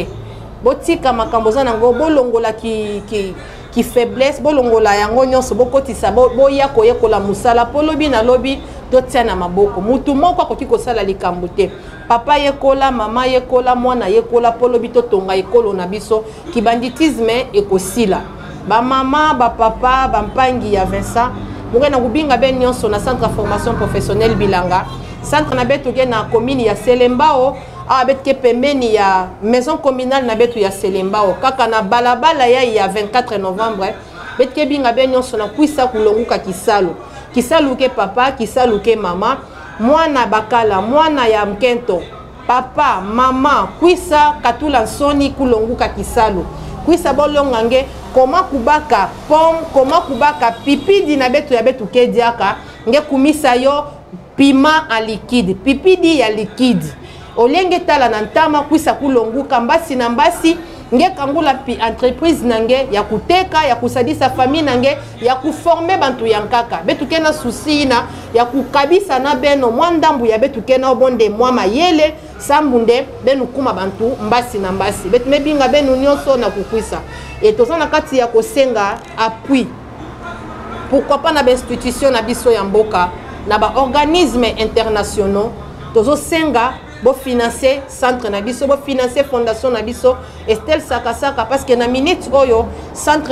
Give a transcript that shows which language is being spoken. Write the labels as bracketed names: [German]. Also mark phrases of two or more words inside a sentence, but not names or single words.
[Lingala] Botika makambo za nango bolongola ki faiblesse, bolongola yango nyonso bokotisa boya koyekola musala polobi na lobi totia na maboko. Mutu moko akoki kosala likambo te. Papa yekola, mama yekola, mwana yekola polobi totonga ekolo na biso ki banditisme ekosila. [Kituba (Democratic Republic of Congo)] Ba mama, ba papa, ba mpangi ya Vincent, moué na kubinga ben nyonso na centre de formation professionnelle Bilanga. Centre na betu ke na commune ya Selembao, a bet ke pembeni ya [French] maison communale [Kituba (Democratic Republic of Congo)] na betu ya Selembao. Kaka na balabala ya 24 novembre, bet ke binga ben nyonso na kuisa kulonguka kisalo. Kisalo ke papa, kisalo ke mama, mwana bakala, mwana ya mkento, papa, mama, kuisa katula soni kulonguka kisalo. Kuisa bolongange koma kubaka pomme, koma kubaka pipidi na betu ya betu kediaka nge kumisa yo [French] piment en liquide, [Kituba (Democratic Republic of Congo)] pipidi ya liquide olenge tala na ntama kuisa kulonguka mbasi na mbasi nge kangula pi entreprise nange ya kuteka ya kusadisa famille nange ya kuformer bantu yankaka betu kena susi na ya kukabisa na beno mwandambu ya betu kena obonde mwa mayele sambunde benu kuma bantu mbasi na mbasi betu mebinga benu nyonso na kukwisa et [Lingala] toza na kati ya kosenga [Kituba (Democratic Republic of Congo)] appui [French] pourquoi pas [Lingala] na ba institution na biso ya mboka na ba [French] organismes internationaux [Lingala] tozo senga bo financer centre na biso bo financer fondation na biso Estelle Sakasaka [French] parce que [Lingala] na minute oyo centre